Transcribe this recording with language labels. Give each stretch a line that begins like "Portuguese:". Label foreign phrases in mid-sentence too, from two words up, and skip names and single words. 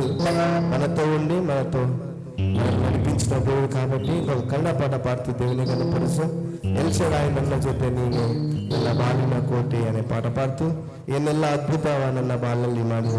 Telugu: మనతో ఉండి మనతో నడిపించిన దేవుడు కాబట్టి ఒక కన్నడ పాట పాడుతూ దేవుని కనపరుస్తూ ఎల్షడాయి నన్న చెప్పే నేను
Kannada: ನನ್ನ ಬಾಳಿನ ಕೋಟೆ
Telugu: అనే పాట పాడుతూ ఎన్నెల్ల అద్భుతాలు ನನ್ನ బాలల్ని ಮಾಡಿದೆ.